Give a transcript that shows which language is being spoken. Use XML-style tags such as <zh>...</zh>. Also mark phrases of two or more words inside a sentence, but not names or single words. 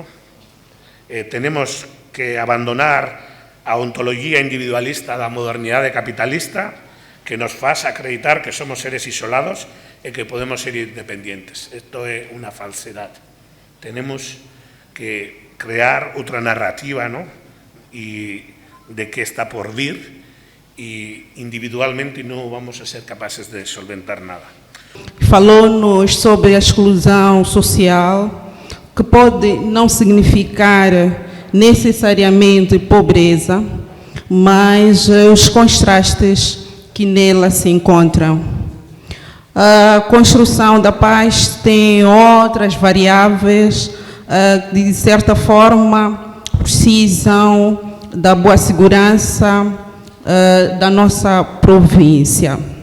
<es>Tenemos que</es> <gl>abandonar a ontoloxía individualista da modernidade capitalista que nos faz acreditar que somos seres isolados e que podemos ser independientes. Isto é unha falsedade.</gl> <es>Tenemos que</es> <gl>crear outra narrativa, e de que está por vir, e individualmente non vamos a ser capaces de solventar nada.</gl> <pt>Falou-nos sobre a exclusão social, que pode não significar necessariamente pobreza, mas os contrastes que nela se encontram. A construção da paz tem outras variáveis, de certa forma, precisam da boa segurança da nossa província.</pt>